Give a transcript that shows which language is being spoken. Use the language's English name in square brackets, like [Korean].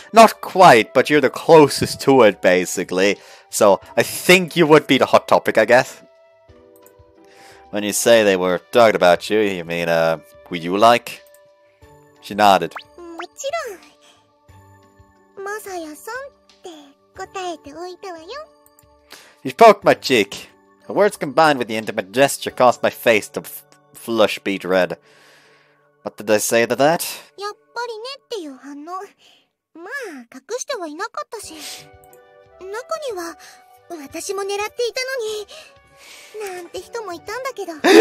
[English] Not quite, but you're the closest to it, basically. So I think you would be the hot topic, I guess. When you say they were talking about you, you mean who you like? She nodded. [Japanese] もちろんマサヤさんって答えておいたわよ [English] You poked my cheek. The words combined with the intimate gesture caused my face to flush beet red. What did I say to that? [Japanese] やっぱりねっていう反応まあ隠してはいなかったし中には私も狙っていたのになんて人もいたんだけど